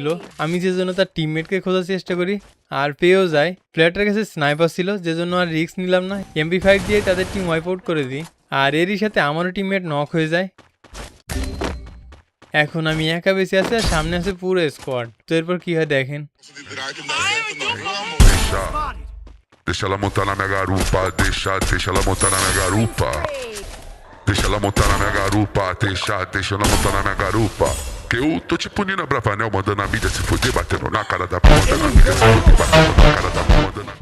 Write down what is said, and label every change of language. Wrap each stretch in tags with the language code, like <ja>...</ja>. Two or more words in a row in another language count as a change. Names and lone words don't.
<bn>আমি যে জন্য তার টিমমেটকে খোঁজার চেষ্টা করি আর পেয়েও যায়। প্লেয়ারটার কাছে স্নাইপার ছিল, যে জন্য আর রিস্ক নিলাম না, MP5 দিয়ে তাদের</bn> <en>team wipe out</en> <bn>করে দিই। আর এরই সাথে আমারও টিমমেট নক হয়ে যায়। এখন আমি একা বেঁচে আছি আর সামনে আছে পুরো স্কোয়াড। তো এরপর কি হয় দেখেন।</bn> <pt>Deixa ela montar na minha garupa, deixa ela montar na minha garupa. Deixa ela montar na minha garupa, deixa ela montar na minha garupa. Que eu tô tipo Nina Bravanel, mandando a mídia se fuder, batendo na cara da porra, mandando a mídia se fuder, batendo na cara da porra, mandando</pt>